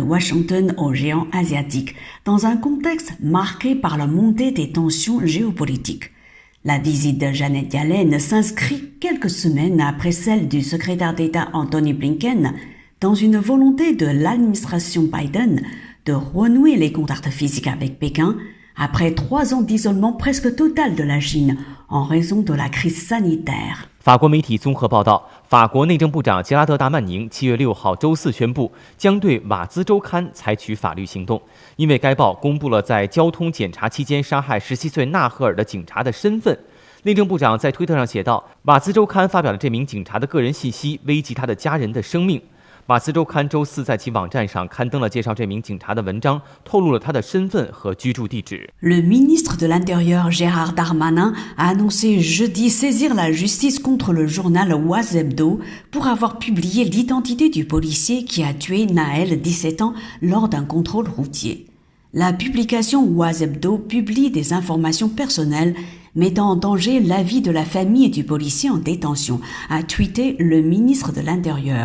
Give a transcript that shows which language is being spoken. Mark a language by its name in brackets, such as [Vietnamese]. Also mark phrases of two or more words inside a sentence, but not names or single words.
[French] Washington aux géants asiatiques, dans un contexte marqué par la montée des tensions géopolitiques.La visite de Janet Yellen s'inscrit quelques semaines après celle du secrétaire d'État Antony Blinken dans une volonté de l'administration Biden de renouer les contacts physiques avec Pékin après 3 ans d'isolement presque total de la Chine en raison de la crise sanitaire. [Chinese] 法国媒体综合报道，法国内政部长杰拉德·达曼宁7月6号周四宣布，将对《瓦兹周刊》采取法律行动，因为该报公布了在交通检查期间杀害17岁纳赫尔的警察的身份。内政部长在推特上写道，《瓦兹周刊》发表了这名警察的个人信息，危及他的家人的生命。瓦兹周刊周四在其网站上刊登了介绍这名警察的文章，透露了他的身份和居住地址。 [French] Le ministre de l'Intérieur Gérard Darmanin a annoncé jeudi saisir la justice contre le journal Oise-Hebdo pour avoir publié l'identité du policier qui a tué Naël, 17 ans, lors d'un contrôle routier.La publication Oise-Hebdo publie des informations personnelles mettant en danger la vie de la famille et du policier en détention, a tweeté le ministre de l'Intérieur.